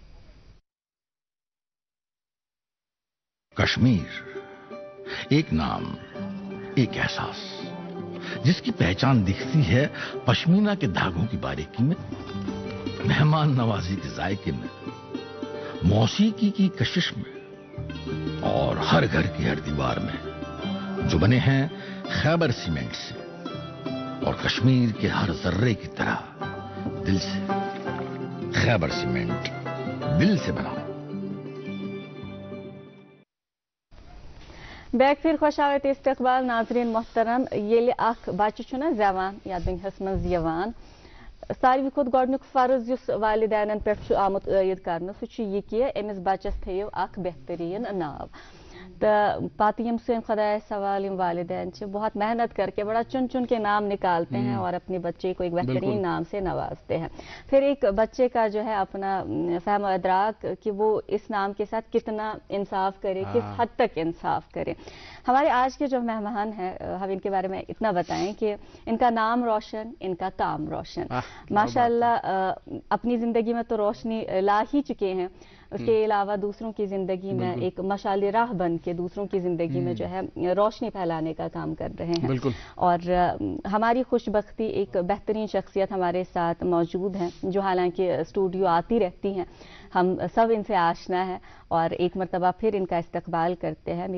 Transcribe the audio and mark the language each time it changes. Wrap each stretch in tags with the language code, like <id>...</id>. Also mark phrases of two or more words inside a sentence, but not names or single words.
<ur>کشمیر ایک نام، ایک احساس، جس کی پہچان دکھتی ہے پشمینہ کے دھاگوں کی باریکی میں، مہمان نوازی کے ذائقے میں، موسیقی کی کشش میں اور ہر گھر کی ہر دیوار میں، جو بنے ہیں خیبر سیمنٹ سے اور کشمیر کے ہر ذرے کی طرح دل سے. خیبر سیمنٹ، دل سے بنا.</ur> <ks>बैक फिर खुश आवत इस्तकबाल नाजरीन मोहतरम। येले अख बच्चे छुना जवान या दुनियास मज यवान, सारी खुद गोडनुक फर्ज युस वालिदैन पे आमुत ईद करना सह यह कि अमिस बच्चस थो अख बेहतरीन नाव। तो पत यम सन खुदा सवाल यम</ks> <ur>والدین بہت محنت کر کے بڑا چن چن کے نام نکالتے ہیں اور اپنے بچے کو ایک بہترین نام سے نوازتے ہیں. پھر ایک بچے کا جو ہے اپنا فہم ادراک کہ وہ اس نام کے ساتھ کتنا انصاف کرے، کس حد تک انصاف کرے. ہمارے آج کے جو مہمان ہیں ہم ان کے بارے میں اتنا بتائیں کہ ان کا نام روشن، ان کا کام روشن. ماشاءاللہ اپنی زندگی میں تو روشنی لا ہی چکے ہیں. اس کے علاوہ دوسروں کی زندگی میں ایک مشعل راہ بن کے دوسروں کی زندگی میں جو ہے روشنی پھیلانے کا کام کر رہے ہیں. اور ہماری خوش بختی ایک بہترین شخصیت ہمارے ساتھ موجود ہیں جو حالانکہ اسٹوڈیو آتی رہتی ہیں, ہم سب ان سے آشنا ہے اور ایک مرتبہ پھر ان کا استقبال کرتے ہیں.</ur>